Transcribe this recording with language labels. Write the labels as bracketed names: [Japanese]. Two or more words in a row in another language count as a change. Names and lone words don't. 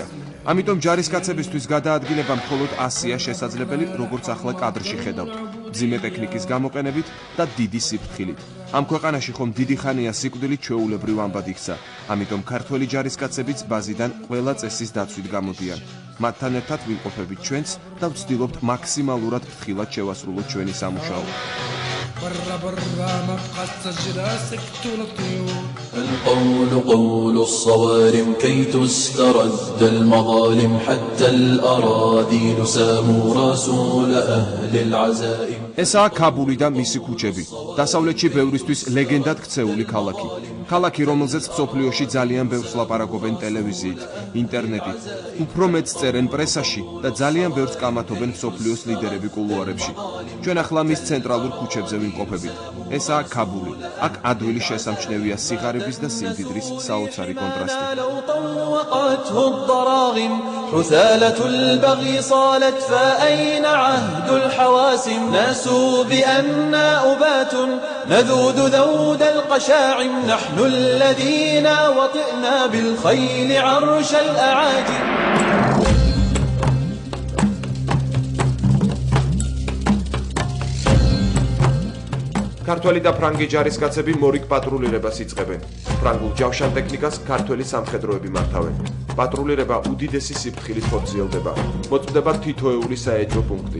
[Georgian] ამიტომ ჯარისკაცებისთვის გადაადგილება მხოლოდ 100-ია შესაძლებელი, როგორც ახლა კადრში ხედავთ, მძიმე ტექნიკის გამოყენებით და დიდი სიფრთხილით. ამ ქვეყანაში ხომ დიდი ხანია სიკვდილი ჩვეულებრივ ამბად იქცა. ამიტომ ქართველი ჯარისკაცებიც ბაზიდან ყველა წესის დაცვით გამოდიან. მათთან ერთად ვიმყოფებით ჩვენც და ვცდილობთ მაქსიმალურად ფრთხილად შევასრულოთ ჩვენი სამუშაო. [Arabic] القول قول الصوارم كي تسترد المظالم حتى الأراذيل ساموا رسول أهل العزائم. [Georgian] ესაა ქაბული და მისი ქუჩები. დასავლეთში ბევრისთვის ლეგენდად ქცეული ქალაქი. ქალაქი, რომელზეც მსოფლიოში ძალიან ბევრს ლაპარაკობენ ტელევიზიით, ინტერნეტით, უფრო მეტს წერენ პრესაში და ძალიან ბევრს კამათობენ მსოფლიოს ლიდერები კულუარებში. ჩვენ ახლა მის ცენტრალურ ქუჩებზე ვიმყოფებით. ესაა ქაბული. აქ ადვილი შესამჩნევია სიღარიბის და სიმდიდრის საოცარი კონტრასტი. [Arabic] حثالة البغي صالت فأين عهد الحواسم ناسوا بأننا أبات نذود ذود القشاعم نحن الذين وطئنا بالخيل عرش الأعاجم [Georgian] ქართველი და ფრანგი ჯარისკაცები მორიგ პატრულირებას იწყებენ. ფრანგულ ჯავშან ტექნიკას ქართველი სამხედროები მართავენ. პატრულირება უდიდესი სიფრთხილით ხორციელდება. მოწმდება თითოეული საეჭვო პუნქტი.